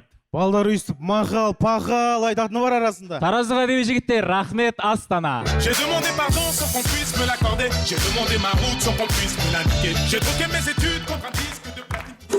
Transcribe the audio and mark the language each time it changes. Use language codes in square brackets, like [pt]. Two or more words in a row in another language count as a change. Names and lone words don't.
[kk] Балдар үйістіп, мақал, пақал айтатыны бар арасында. Тараздық әдеби жігіттер, рахмет, Астана. [fr] J'ai demandé pardon sans qu'on puisse me l'accorder. J'ai demandé ma route sans qu'on puisse me l'indiquer. J'ai troqué mes études contre un disque de platine.